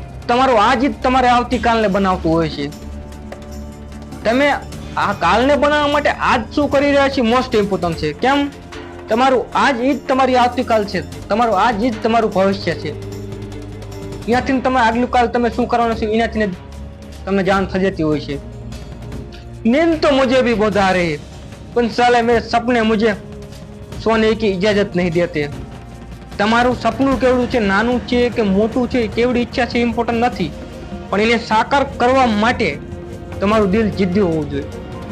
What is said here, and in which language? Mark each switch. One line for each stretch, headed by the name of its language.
Gujarati: તમારું આજ જ તમારે આવતીકાલને બનાવતું હોય છે. તમે આ કાલને બનાવવા માટે આજ શું કરી રહ્યા છો મોસ્ટ ઇમ્પોર્ટન્ટ છે. કેમ? તમારું આજ જ તમારી આવતીકાલ છે, તમારું આજ જ તમારું ભવિષ્ય છે. એનાથી તમે આગલું કાલ તમે શું કરવાનું છે એનાથી તમને જાણ થઈ જતી હોય છે.
Hindi: नींद तो मुझे भी बहुत आ रही है, पर साले मेरे सपने मुझे सोने की इजाजत नहीं देते.
Gujarati: તમારું સપનું કેવડું છે, નાનું છે કે મોટું છે, કેવડી ઈચ્છા છે ઇમ્પોર્ટન્ટ નથી, પણ એને સાકાર કરવા માટે તમારું દિલ જિદ્દી હોવું જોઈએ.